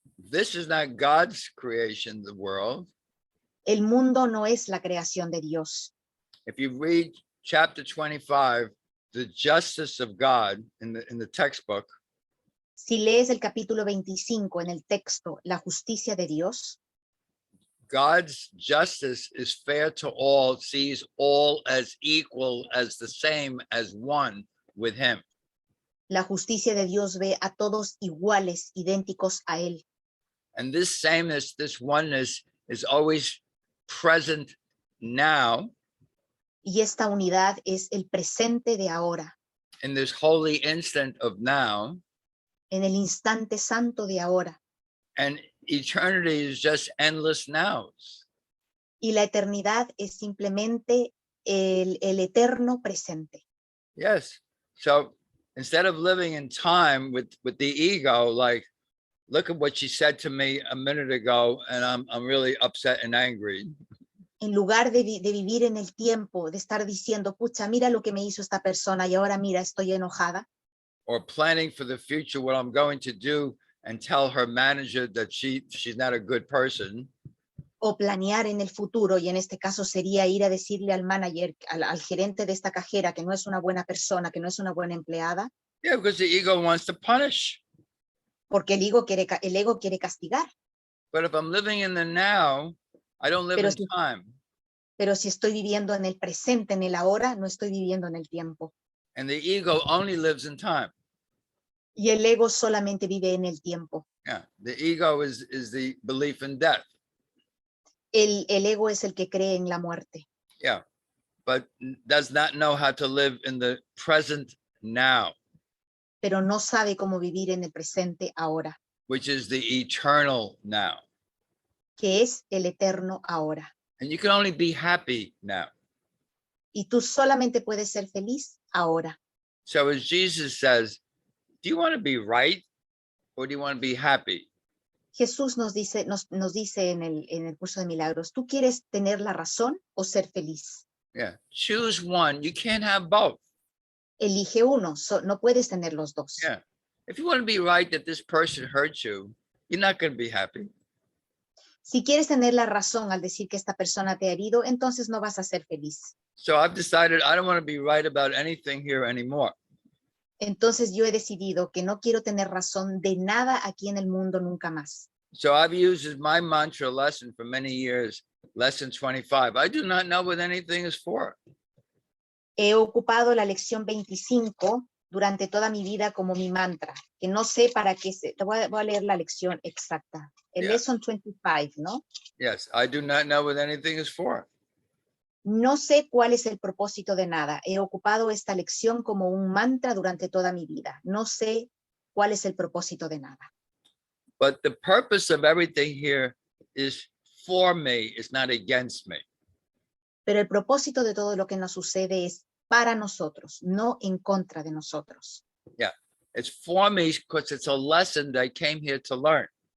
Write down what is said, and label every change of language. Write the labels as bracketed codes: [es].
[en] This is not God's creation, the world. [es] El mundo no es la creación de Dios. [en] If you read chapter 25, the justice of God in the textbook, [es] Si lees el capítulo 25 en el texto, la justicia de Dios, [en] God's justice is fair to all, sees all as equal, as the same, as one with him. [es] la justicia de Dios ve a todos iguales, idénticos a Él. [en] And this sameness, this oneness is always present now [es] Y esta unidad es el presente de ahora, [en] in this holy instant of now. [es] en el instante santo de ahora. [en] And eternity is just endless nows. [es] Y la eternidad es simplemente el eterno presente. [en] Yes. So instead of living in time with the ego, like, look at what she said to me a minute ago, and I'm really upset and angry. [es] En lugar de vivir en el tiempo, de estar diciendo, pucha, mira lo que me hizo esta persona y ahora mira, estoy enojada. [en] Or planning for the future, what I'm going to do, and tell her manager that she's not a good person. [es] O planear en el futuro, y en este caso sería ir a decirle al manager, al gerente de esta cajera que no es una buena persona, que no es una buena empleada. [en] Yeah, because the ego wants to punish. [es] Porque el ego quiere castigar. [en] But if I'm living in the now, I don't live in time. [es] Pero si estoy viviendo en el presente, en el ahora, no estoy viviendo en el tiempo. [en] And the ego only lives in time. [es] Y el ego solamente vive en el tiempo. [en] Yeah, the ego is the belief in death. [es] El ego es el que cree en la muerte. [en] Yeah, but does not know how to live in the present now, [es] Pero no sabe cómo vivir en el presente ahora, [en] which is the eternal now. [es] que es el eterno ahora. [en] And you can only be happy now. [es] Y tú solamente puedes ser feliz ahora. [en] So as Jesus says, do you want to be right or do you want to be happy? [es] Jesús nos dice en el curso de milagros, ¿tú quieres tener la razón o ser feliz? [en] Yeah, choose one. You can't have both. [es] Elige uno, no puedes tener los dos. [en] Yeah, if you want to be right that this person hurt you, you're not going to be happy. [es] Si quieres tener la razón al decir que esta persona te ha herido, entonces no vas a ser feliz. [en] So I've decided I don't want to be right about anything here anymore. [es] Entonces yo he decidido que no quiero tener razón de nada aquí en el mundo nunca más. [en] So I've used as my mantra lesson for many years, lesson 25. I do not know what anything is for. [es] He ocupado la lección 25 durante toda mi vida como mi mantra, que no sé para qué se. Voy a leer la lección exacta. El lesson 25, ¿no? [en] Yes, I do not know what anything is for. [es] No sé cuál es el propósito de nada. He ocupado esta lección como un mantra durante toda mi vida. No sé cuál es el propósito de nada. [en] But the purpose of everything here is for me, it's not against me. [es] Pero el propósito de todo lo que nos sucede es para nosotros, no en contra de nosotros. [en] Yeah, it's for me because it's a lesson that I came here to learn.